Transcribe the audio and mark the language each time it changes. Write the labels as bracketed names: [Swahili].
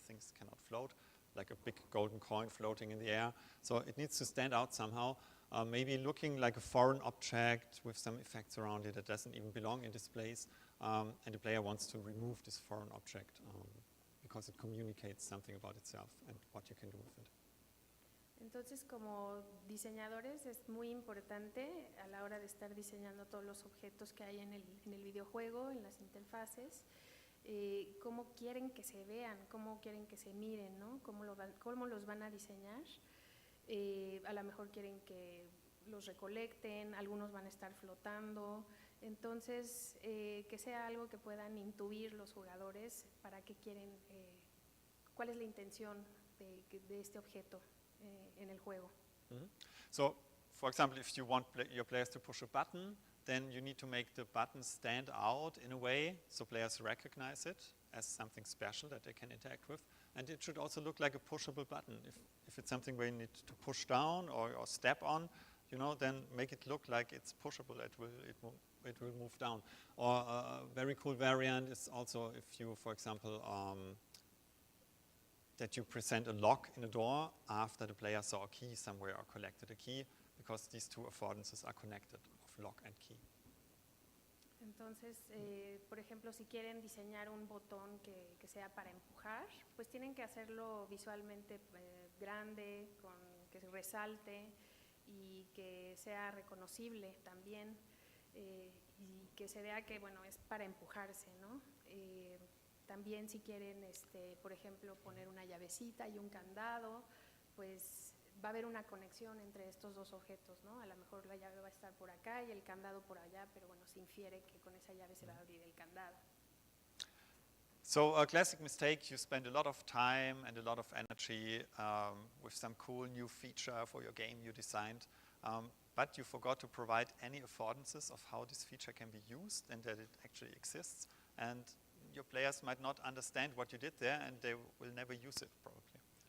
[English] Things cannot float, like a big golden coin floating in the air. So it needs to stand out somehow, maybe looking like a foreign object with some effects around it that doesn't even belong in this place. And the player wants to remove this foreign object because it communicates something about itself and what you can do with it. [Spanish] Entonces, como diseñadores es muy importante a la hora de estar diseñando todos los objetos que hay en el videojuego, en las interfaces, cómo quieren que se vean, cómo quieren que se miren, ¿no? Cómo los van a diseñar. A lo mejor quieren que los recolecten, algunos van a estar flotando. Entonces, que sea algo que puedan intuir los jugadores para qué quieren, cuál es la intención de este objeto en el juego. [English] So, for example, if you want your players to push a button, then you need to make the button stand out in a way so players recognize it as something special that they can interact with. And it should also look like a pushable button. If it's something where you need to push down or step on, you know, then make it look like it's pushable. It will move down. Or a very cool variant is also if you, for example, that you present a lock in a door after the player saw a key somewhere or collected a key, because these two affordances are connected, of lock and key. [Spanish] Entonces, por ejemplo, si quieren diseñar un botón que sea para empujar, pues tienen que hacerlo visualmente grande, que resalte y que sea reconocible también, y que se vea que, bueno, es para empujarse, ¿no? También si quieren, por ejemplo, poner una llavecita y un candado, pues va a haber una conexión entre estos dos objetos, ¿no? A lo mejor la llave va a estar por acá y el candado por allá, pero bueno, se infiere que con esa llave se va a abrir el candado. [English] So a classic mistake, you spend a lot of time and a lot of energy with some cool new feature for your game you designed, but you forgot to provide any affordances of how this feature can be used and that it actually exists. And your players might not understand what you did there and they will never use it probably.